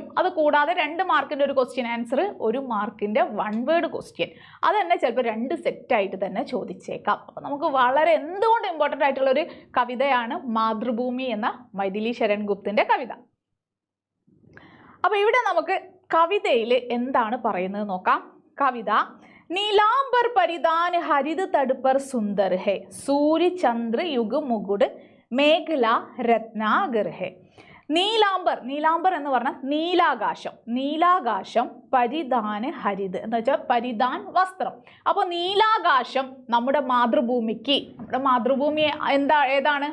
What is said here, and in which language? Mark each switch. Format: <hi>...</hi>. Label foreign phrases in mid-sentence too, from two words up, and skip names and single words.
<ml>അത് കൂടാതെ 2 മാർക്കിൻ്റെ ഒരു</ml> <en>question answer,</en> <ml>1 മാർക്കിൻ്റെ 1</ml> <en>word question,</en> <ml>അത് തന്നെ ചിലപ്പോൾ 2 സെറ്റായിട്ട് തന്നെ ചോദിച്ചേക്കാം. അപ്പോൾ നമുക്ക് വളരെ എന്തുകൊണ്ട് ഇമ്പോർട്ടൻ്റ് ആയിട്ടുള്ളൊരു കവിതയാണ് മാതൃഭൂമി എന്ന മൈഥിലി ശരൺ ഗുപ്തിൻ്റെ കവിത. അപ്പോൾ ഇവിടെ നമുക്ക് കവിതയിൽ എന്താണ് പറയുന്നത് നോക്കാം. കവിത:</ml> <hi>नीलांबर परिधान हरित तट पर सुंदर है, सूर्य चंद्र युग मुकुट मेखला रत्नाकर है.</hi> <ml>നീലാംബർ എന്ന് പറഞ്ഞാൽ നീലാകാശം. നീലാകാശം</ml> <hi>परिधान हरित</hi> <ml>എന്ന് വെച്ചാൽ പരിധാൻ വസ്ത്രം. അപ്പോൾ നീലാകാശം നമ്മുടെ മാതൃഭൂമി ഏതാണ്?</ml>